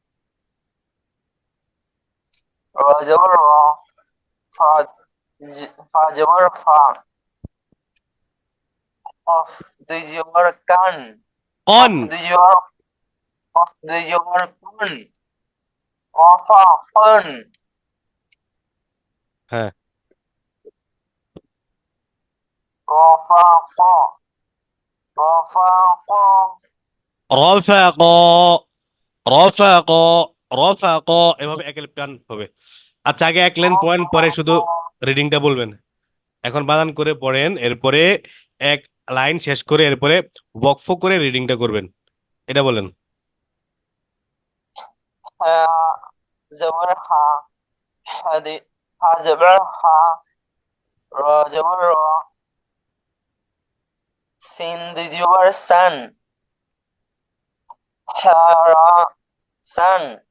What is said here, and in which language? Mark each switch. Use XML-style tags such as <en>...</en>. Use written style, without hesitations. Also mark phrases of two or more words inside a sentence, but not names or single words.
<bn>র জবর র, ফা ফা জবর ফা, কফ দুই জবর কান, কন। কফ দুই জবর কফ দুই জবর কুন, কফা কন, হ্যাঁ। রফা ক, রফা ক, রফাক, রফাক, রফাক, এভাবে এক টান হবে। আচ্ছা, আগে এক লাইন পয়েন্ট, পরে শুধু রিডিংটা বলবেন। এখন বানান করে পড়েন, এরপরে এক লাইন শেষ করে এরপরে ওয়াকফ করে রিডিংটা করবেন। এটা বলেন। হা জবর হা, হা জবর হা, র জবর র, সিন দুই জবর সান, হা রা সান,</bn>